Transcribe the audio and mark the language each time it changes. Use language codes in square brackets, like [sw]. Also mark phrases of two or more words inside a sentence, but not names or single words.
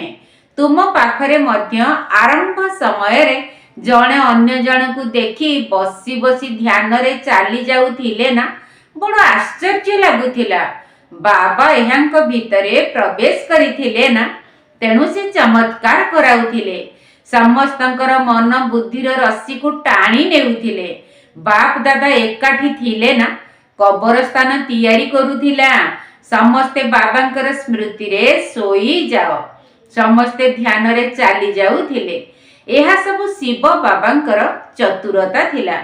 [or] ତୁମ ପାଖରେ ମଧ୍ୟ ଆରମ୍ଭ ସମୟ ରେ ଜଣେ ଅନ୍ୟ ଜଣ କୁ ଦେଖି ବସି ବସି ଧ୍ୟାନ ରେ ଚାଲି ଯାଉଥିଲେ ନା, ବଡ଼ ଆଶ୍ଚର୍ଯ୍ୟ ଲାଗୁଥିଲା। ବାବା ଏହାଙ୍କ ଭିତରେ ପ୍ରବେଶ କରିଥିଲେ ନା, ତେଣୁ ସେ ଚମତ୍କାର କରାଉଥିଲେ। ସମସ୍ତଙ୍କର ମନ ବୁଦ୍ଧିର ରସି କୁ ଟାଣି ନେଉଥିଲେ। ବାପ ଦାଦା ଏକାଠି ଥିଲେ ନା, କବରସ୍ଥାନ ତିଆରି କରୁଥିଲା। ସମସ୍ତେ ବାବାଙ୍କର ସ୍ମୃତି ରେ ଶୋଇ ଯାଅ, ସମସ୍ତେ ଧ୍ୟାନ ରେ ଚାଲି ଯାଉଥିଲେ। ଏହା ସବୁ ଶିବ ବାବାଙ୍କର ଚତୁରତା ଥିଲା।